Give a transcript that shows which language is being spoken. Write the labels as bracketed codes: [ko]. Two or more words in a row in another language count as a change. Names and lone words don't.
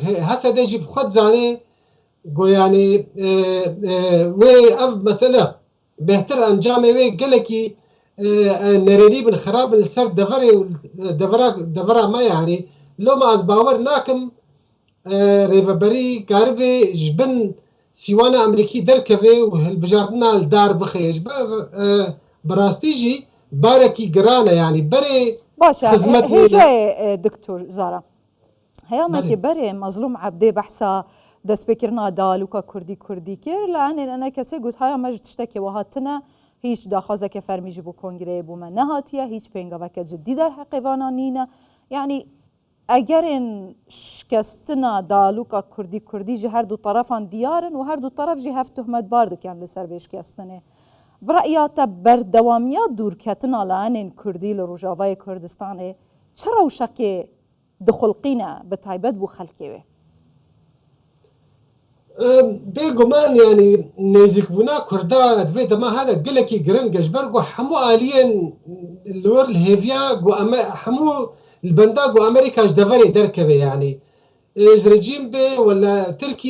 [ku] Hesedê jî bi xwe dizanê got yanî wê ev mesele bêhtir encamê wê gelekî nerênî bin xirab bin li ser deverê devera me yanî loma ez bawer nakim rêveberî karibê ji bin sîwana Emerîkî derkeve û hilbijartina li dar bixe ji ber bi rastî jî barekî giran e yanî berê [ckb] باشا خزمەت [ku] هێژێ دکتۆر زارا هەیەمێکی berê مەزلوم عەبدێ بەحسا دەستپێکردنا دالوکا کوردی کرد لە ئەنێن ئەنە کەسێ گوت هەیە مەژ تشتێکی وهاتنە هیچ داخوازێکی فەرمیژی بۆ کۆنگرەیە بوومە نەهاتیە هیچ پێنگەوەکە جددی دەرحەقیڤانە نینە یعنی ئەگەرێن شکستنا دالوکا کوردی ji her du tarafan diyarin û her du taraf jî hev tuhmetbar dikin li ser vê şikestinê برأيا te berdewamiya dûrketina li enên Kurdî li Rojavayê Kurdistanê çi rewşekê dixulqîne bi taybet bû xelkê wê bêguman yanî nêzîkbûna Kurda divê dema hede gelekî giring e ji ber got hemû aliyên li wir li hêviya got hemû li benda got Amerîka ji deverê derkeve yanî ji rejîm bê wela Tirkî